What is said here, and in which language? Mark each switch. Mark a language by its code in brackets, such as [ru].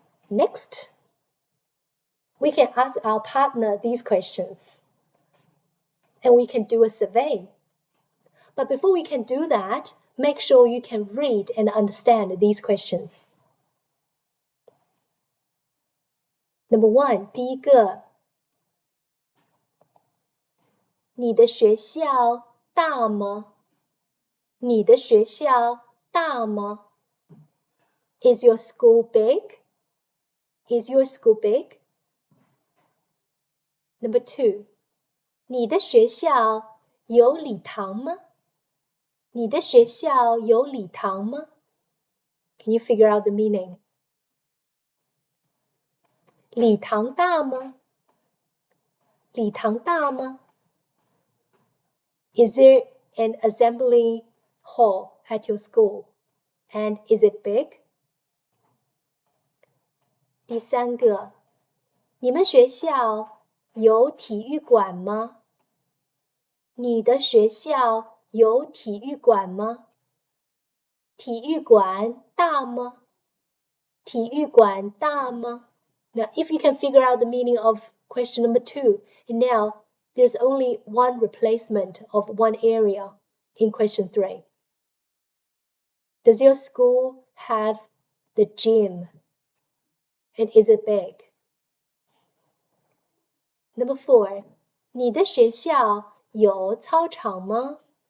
[en] Next, we can ask our partner these questions, and we can do a survey. But before we can do that, make sure you can read and understand these questions. [zh] Number 1, 第一个，你的学校大吗？你的学校大吗？ Is your school big? [en] Is your school big? [zh] Number 2, 你的学校有礼堂吗？你的学校有礼堂吗？ [en] Can you figure out the meaning? [zh] 礼堂大吗？礼堂大吗？ [en] Is there an assembly hall at your school? And is it big? [zh] 第三个，你们学校有体育馆吗？你的学校有体育馆吗？体育馆大吗？体育馆大吗？ [en] Now, if you can figure out the meaning of question number 2, and now there's only one replacement of one area in question 3. Does your school have the gym? And is it big? [zh] Number 4, 你的学校有操场吗？